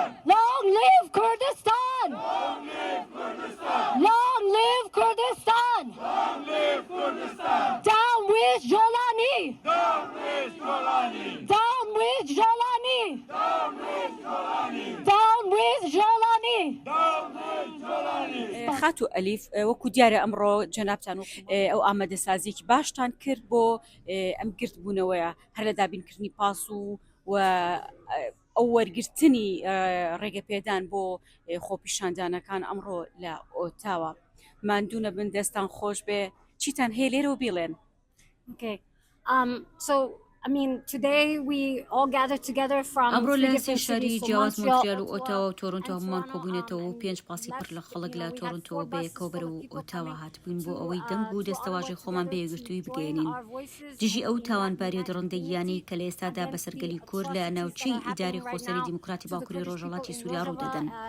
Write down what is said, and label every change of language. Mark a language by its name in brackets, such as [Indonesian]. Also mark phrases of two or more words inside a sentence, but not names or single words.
[English] Long live Kurdistan! Long live Kurdistan! Long live Kurdistan! Long live Kurdistan! Down with Jolani! Down with Jolani! Down with Jolani! Down with Jolani! Down with Jolani! Down with Jolani! [Central Kurdish] خاتو ئەلیف وەکو دیارە ئەمڕۆ جەنابتان ئەو ئامادەسازیێکی باشتان کرد بۆ ئەم گرتبوونەوەیە هەر لە دابینکردنی پاس و ئەو وەرگرتنی ڕێگەپێدان بۆ خۆپیشاندانەکان ئەمڕۆ لە ئۆتاوە ماندوونە بن دەستان خۆش بێ چیتان هەیە لێرە و بیڵێن. [English] Okay. So I mean, today we all gathered together from [Central Kurdish] ئەمڕۆ [English] three [Central Kurdish] لە [English] different [Central Kurdish] سێ شاری [English] cities, so [Central Kurdish] جیاواز [English] Montreal, [Central Kurdish] مۆنتریال و [English] Ottawa, [Central Kurdish] ئۆتاوا و تۆرۆنتۆ [English] and [Central Kurdish] هەمومان [English] Toronto. [Central Kurdish] کۆبوونەتەوە و 5 پاسی پڕ لە خەڵک لە تۆرۆنتۆ بەیەکەوە بەرەو ئۆتاوا هاتبووین بۆ ئەوەی دەنگ و دەستەواژی خۆمان بەیەگرتووی بگەێنین دژی ئەو تاوانباری دڕندەییانی کە لە ئێستادا بەسەرگەلی کورد لە ناوچەی ئیداری خۆسەری دیموکراتی باکووری ڕۆژهەڵاتی سووریا ڕوودەدەن.